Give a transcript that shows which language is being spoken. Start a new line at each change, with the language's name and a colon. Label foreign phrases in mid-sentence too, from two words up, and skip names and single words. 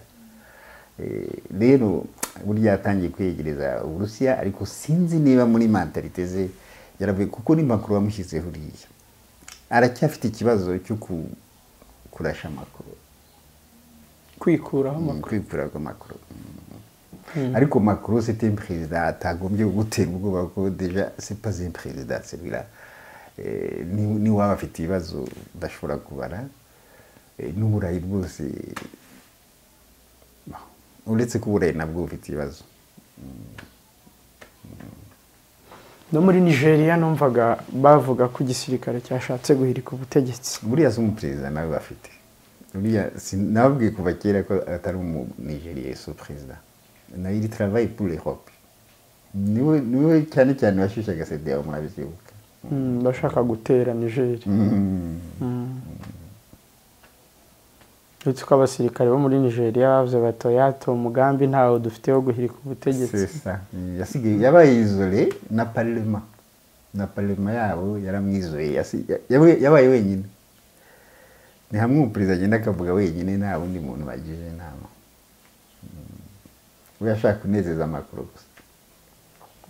Kinyarwanda: Rero burya yatangiye kwegereza Uburusiya ariko sinzi niba muri mentalite ze yaravuye kuko ni makuru bamushyizeho uriya aracyafite ikibazo cyo kurasha amakuru, kwikuraho amakuru. Ariko
French: Macron c'est un président
Kinyarwanda: atagombye gutera ubwoba ko
French: déjà c'est pas un président celui-là.
Kinyarwanda: Ni waba afite ibibazo bashobora kubara n'uburayi bwose, uretse ko uburayi nabwo bufite ibibazo. No muri Nigeria numvaga bavuga ko igisirikare cyashatse guhirika ubutegetsi. Buriya se umuperezida nawe bafite, buriya sinabwiye kuva kera ko atari umu Nigeria so président.
French: Na il travaille pour l'Europe.
Kinyarwanda: Niwe cyane cyane washushaga CEDEAO murabizibuka. Bashaka gutera Nigeria. Utsuka abasirikare bo muri Nigeria bavuze batoyato umugambi ntawo dufite wo guhirika ubutegetsi.
French: C'est ça.
Kinyarwanda: Yasigaye yabaye isolé na parlement. Na parlement yabo yaramwizoye. Yabaye wenyine. Ni hamwe umuperezida agenda akavuga wenyine nta wundi muntu bagije inama. We yashaka kunezeza amakuru gusa.